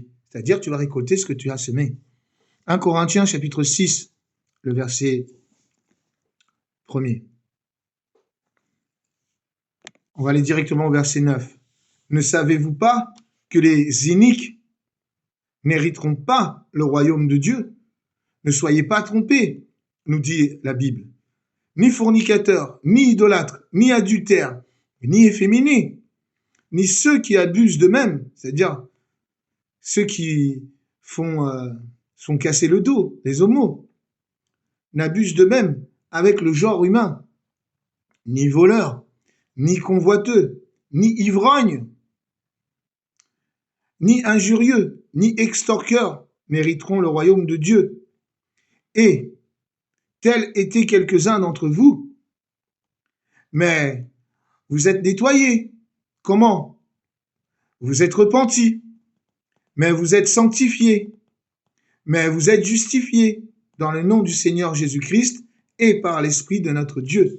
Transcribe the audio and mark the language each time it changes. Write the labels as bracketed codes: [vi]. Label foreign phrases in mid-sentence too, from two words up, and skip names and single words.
[fr] C'est-à-dire, tu vas récolter ce que tu as semé. 1 Corinthiens, chapitre 6, le verset 1er. On va aller directement au verset 9. Ne savez-vous pas que les iniques n'hériteront pas le royaume de Dieu? Ne soyez pas trompés, nous dit la Bible. Ni fornicateurs, ni idolâtres, ni adultères, ni efféminés, ni ceux qui abusent d'eux-mêmes, c'est-à-dire ceux qui sont cassés le dos, les homos, n'abusent d'eux-mêmes avec le genre humain, ni voleurs, ni convoiteux, ni ivrognes, ni injurieux, ni extorqueurs mériteront le royaume de Dieu. Et tels étaient quelques-uns d'entre vous, mais vous êtes nettoyés. Comment? Vous êtes repentis, mais vous êtes sanctifiés, mais vous êtes justifiés dans le nom du Seigneur Jésus-Christ et par l'Esprit de notre Dieu.